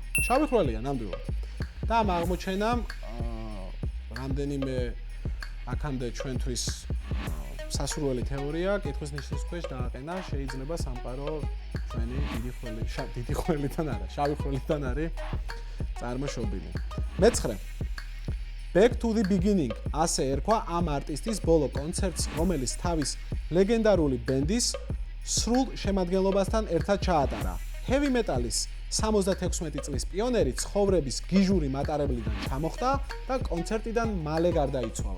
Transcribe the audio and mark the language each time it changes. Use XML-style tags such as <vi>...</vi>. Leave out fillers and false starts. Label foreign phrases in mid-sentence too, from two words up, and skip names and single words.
<ka>შავი ხვრელია ნამდვილად. და ამ აღმოჩენამ რამდენიმე აქამდე ჩვენთვის სასურველი თეორია კითხვის ნიშნის ქვეშ დააყენა, შეიძლება სამყარო ჩვენი დიდი ხვრელიდან არა, შავი ხვრელიდან არის წარმოშობილი. მე-9. Back to the beginning, ასე ერქვა ამ არტისტის ბოლო კონცერტს, რომელიც თავის ლეგენდარული ბენდის სრულ შემადგენლობასთან ერთად ჩაატარა.</ka> <en>Heavy metal-</en> <ka>ის 76 წლის პიონერი ცხოვრების გიჟური მატარებლიდან ჩამოხდა და კონცერტიდან მალე გარდაიცვალა.</ka>